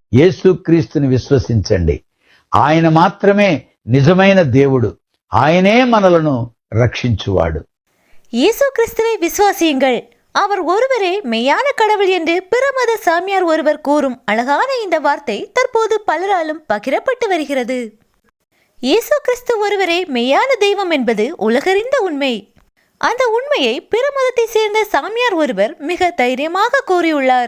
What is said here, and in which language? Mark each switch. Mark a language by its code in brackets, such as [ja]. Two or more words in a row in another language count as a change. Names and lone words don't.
[te] యేసుక్రీస్తుని విశ్వసించండి. ఆయన మాత్రమే నిజమైన దేవుడు. ఆయనే మనలను రక్షించువాడు. [ta] இயேசு கிறிஸ்துவை விசுவாசியுங்கள், அவர் ஒருவரே மெய்யான கடவுள் என்று பிறமத சாமியார் ஒருவர் கூறும் அழகான இந்த வார்த்தை தற்போது பலராலும் பகிரப்பட்டு வருகிறது. இயேசு கிறிஸ்து ஒருவரே மெய்யான தெய்வம் என்பது உலகறிந்த உண்மை. அந்த உண்மையை பிறமதத்தை சேர்ந்த சாமியார் ஒருவர் மிக தைரியமாக கூறியுள்ளார்.